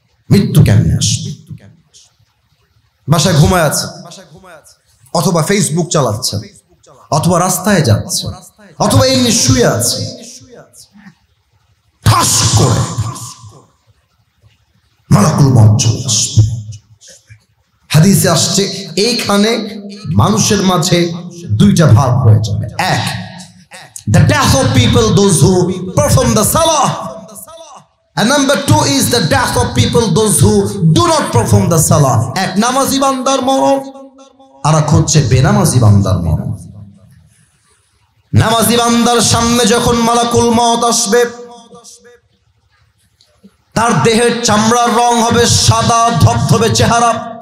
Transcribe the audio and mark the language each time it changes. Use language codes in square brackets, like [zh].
[bn] মৃত্যু কেমনে আসবে? বাসায় ঘুমায় আছে, অথবা ফেসবুক চালাচ্ছে, অথবা রাস্তায় যাচ্ছে, অথবা এমনি শুয়ে আছে, ঠাস করে মালাকুল মউত চলে আসবে। হাদিসে আসছে এইখানে মানুষের মাঝে 2টা ভাগ হয়ে যাবে। [en] 1, the death of people, those who perform the salah, and number 2 is the death of people, those who do not perform the salah. [bn] এক নামাজি বান্দার মরণ, আর এক হচ্ছে বেনামাজি বান্দার মরণ। নামাজি বান্দার সামনে যখন মালাকুল মউত আসবে, তার দেহের চামড়ার রং হবে সাদা ধবধবে চেহারা।